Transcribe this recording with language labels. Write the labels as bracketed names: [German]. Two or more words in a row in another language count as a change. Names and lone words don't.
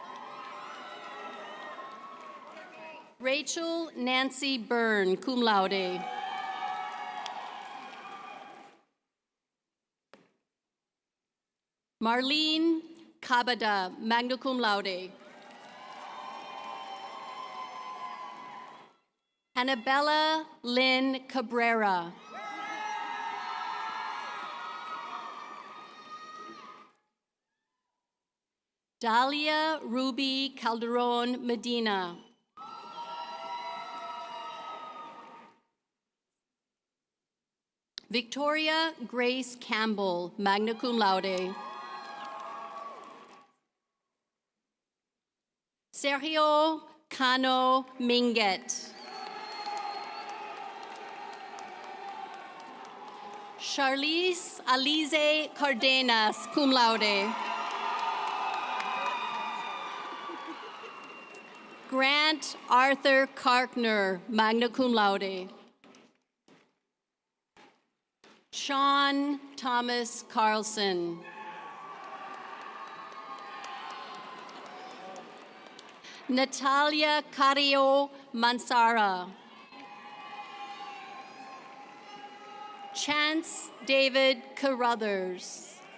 [English] Rachel Nancy Byrne, [Latin] cum laude. [English] Marlene Kabada, [Latin] magna cum laude. [English] Annabella Lynn Cabrera. Dalia Ruby Calderon Medina. Victoria Grace Campbell, [Latin] magna cum laude. [English] Sergio Cano Minguet. Charlize Alize Cardenas, [Latin] cum laude. [English] Grant Arthur Karkner, [Latin] magna cum laude. [English] Sean Thomas Carlson. Natalia Carrillo Mansara. Chance David Carruthers.